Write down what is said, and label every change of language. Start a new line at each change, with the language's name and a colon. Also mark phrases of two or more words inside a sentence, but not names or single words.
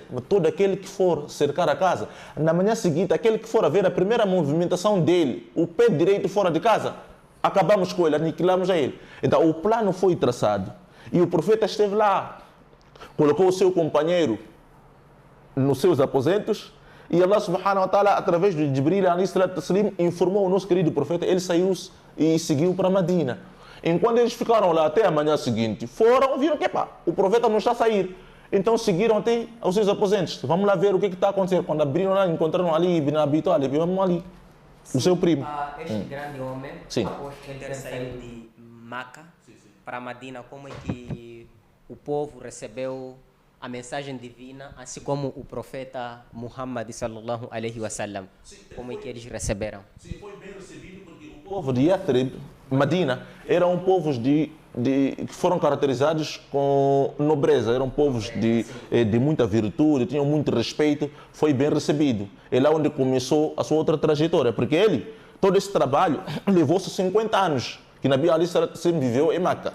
Portuguese: Mas todo aquele que for cercar a casa, na manhã seguinte, aquele que for a ver a primeira movimentação dele, o pé direito fora de casa, acabamos com ele, aniquilamos a ele. Então o plano foi traçado e o profeta esteve lá, colocou o seu companheiro nos seus aposentos e Allah
Arabic: subhanahu wa ta'ala,
Portuguese: através de Jibril
Arabic: alayhi salatu wassalam,
Portuguese: informou o nosso querido profeta, ele saiu e seguiu para Medina. Enquanto eles ficaram lá até a manhã seguinte, viram que o profeta não está a sair. Então seguiram até aos seus aposentos. Vamos lá ver o que está acontecendo. Quando abriram lá, encontraram ali Ibn Abi Talib, vamos ali, o seu primo. Este grande homem, após ele ter saído de Meca para Medina, como é que o povo recebeu a mensagem divina, assim como o profeta Muhammad
Arabic: sallallahu alaihi wasallam?
Portuguese: Como é que eles receberam? Sim, foi bem recebido porque o povo de Yathrib, Medina, eram povos que foram caracterizados com nobreza, eram povos de muita virtude, tinham muito respeito, foi bem recebido. É lá onde começou a sua outra trajetória, porque todo esse trabalho levou-se 50 anos, que Nabi Ali sempre viveu em Meca.